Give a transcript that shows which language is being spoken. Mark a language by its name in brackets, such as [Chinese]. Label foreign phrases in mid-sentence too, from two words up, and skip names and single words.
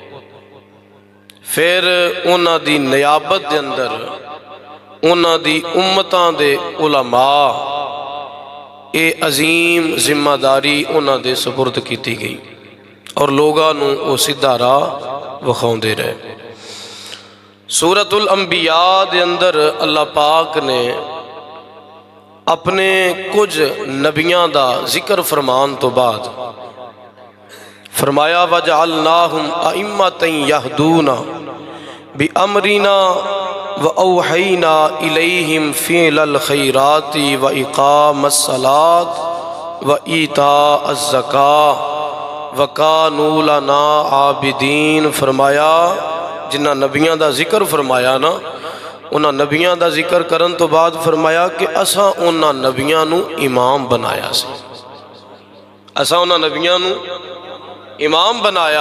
[Punjabi] ਫਿਰ ਉਨ੍ਹਾਂ ਦੀ ਨਿਆਬਤ ਦੇ ਅੰਦਰ ਉਨ੍ਹਾਂ ਦੀ ਉੱਮਤਾਂ ਦੇ ਉਲਮਾ ਏ ਅਜ਼ੀਮ ਜ਼ਿੰਮੇਦਾਰੀ ਉਨ੍ਹਾਂ ਦੇ ਸਪੁਰਦ ਕੀਤੀ ਗਈ ਔਰ ਲੋਕਾਂ ਨੂੰ ਉਹ ਸਿੱਧਾ ਰਾਹ ਵਿਖਾਉਂਦੇ ਰਹੇ। ਸੂਰਤੁਲ ਅੰਬੀਆ ਦੇ ਅੰਦਰ ਅੱਲਾਹ ਪਾਕ ਨੇ ਅਪਣੇ ਕੁਝ ਨਬੀਆਂ ਦਾ ਜ਼ਿਕਰ ਫ਼ਰਮਾਨ ਤੋ ਬਾਅਦ ਫ਼ਰਮਾਇਆ [Arabic] وجعلناهم أئمة يهدون بأمرنا وأوحينا إليهم فعل الخيرات وإقام الصلاة وإيتاء الزكاة وكانوا لنا عابدين. [Punjabi] ਫ਼ਰਮਾਇਆ ਜਿਨ੍ਹਾਂ ਨਬੀਆਂ ਦਾ ਜ਼ਿਕਰ ਫ਼ਰਮਾਇਆ ਨਾ, ਉਨ੍ਹਾਂ ਨਬੀਆਂ ਦਾ ਜ਼ਿਕਰ ਕਰਨ ਤੋ ਬਾਅਦ ਫ਼ਰਮਾਇਆ ਕਿ ਅਸਾਂ ਉਨ੍ਹਾਂ ਨਬੀਆਂ ਨੂੰ ਇਮਾਮ ਬਣਾਇਆ ਸੀ, ਅਸਾਂ ਉਨ੍ਹਾਂ ਨਬੀਆਂ ਨੂੰ ਇਮਾਮ ਬਣਾਇਆ।